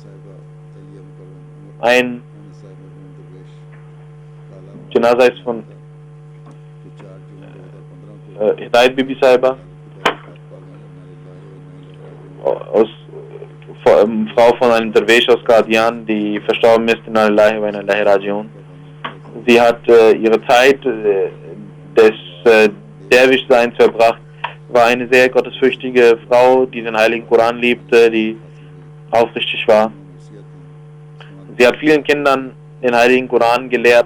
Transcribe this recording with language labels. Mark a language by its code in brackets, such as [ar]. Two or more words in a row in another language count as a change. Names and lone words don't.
[de] Ein Janazah ist von Hidayat Bibi Sahiba, Frau von einem Derwisch aus Qadian, die verstorben ist, [ar] إنا لله وإنا إليه راجعون. [de] Sie hat ihre Zeit des Derwischseins verbracht, war eine sehr gottesfürchtige Frau, die den heiligen Koran liebte, die aufrichtig war. Sie hat vielen Kindern den heiligen Koran gelehrt.